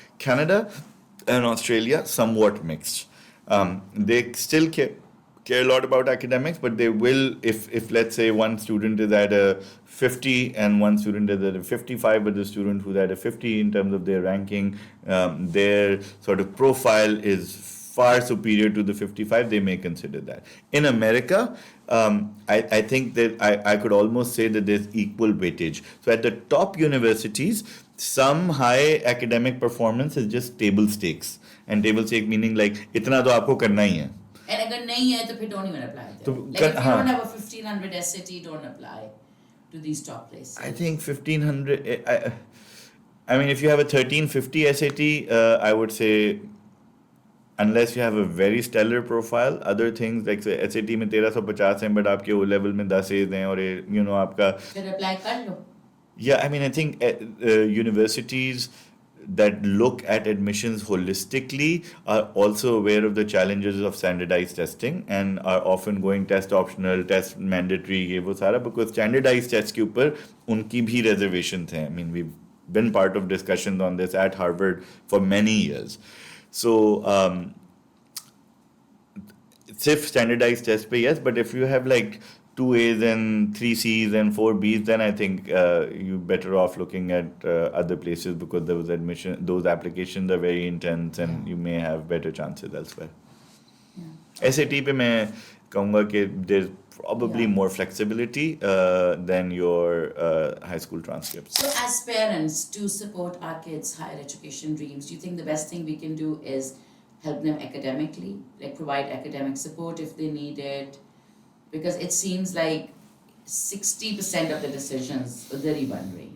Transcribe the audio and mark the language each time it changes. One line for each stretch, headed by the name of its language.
English: Canada and Australia, somewhat mixed. They still care a lot about academics, but they will, if let's say one student is at a 50 and one student is at a 55, but the student who's at a 50 in terms of their ranking, their sort of profile is far superior to the 55, they may consider that. In America, I think that I could almost say that there's equal weightage. So at the top universities, some high academic performance is just table stakes. And table stakes meaning like,
Hindi: इतना तो आपको करना ही है.
English: And
Hindi: अगर नहीं है तो फिर
English: don't even apply there.
Hindi: तो
English: Like if you
Hindi: हाँ.
English: don't have a 1500 SAT, don't apply to these top places. I think 1500. I mean, if you have a 1350 SAT, I would say, unless you have a very stellar profile, other things like say, SAT
Hindi: में 1350 हैं,
English: but
Hindi: आपके O level में 10 A's हैं, और आपका. फिर apply कर लो.
English: Yeah, I mean, I think universities that look at admissions holistically are also aware of the challenges of standardized testing and are often going test optional, test mandatory,
Hindi: ये वो सारा,
English: because standardized tests
Hindi: के ऊपर उनकी भी reservations हैं.
English: I mean, we've been part of discussions on this at Harvard for many years. So,
Hindi: सिर्फ standardized test पे
English: yes, but if you have like 2 A's and 3 C's and 4 B's, then I think you're better off looking at other places because those applications are very intense and you may have better chances elsewhere. Yeah.
Hindi: SAT पे मैं कहूँगा कि
English: there's probably Yeah. more flexibility than your high school transcripts. So as parents, to support our kids' higher education dreams, do you think the best thing we can do is help them academically, like provide academic support if they need it? Because it seems like 60% of the decisions they're wondering.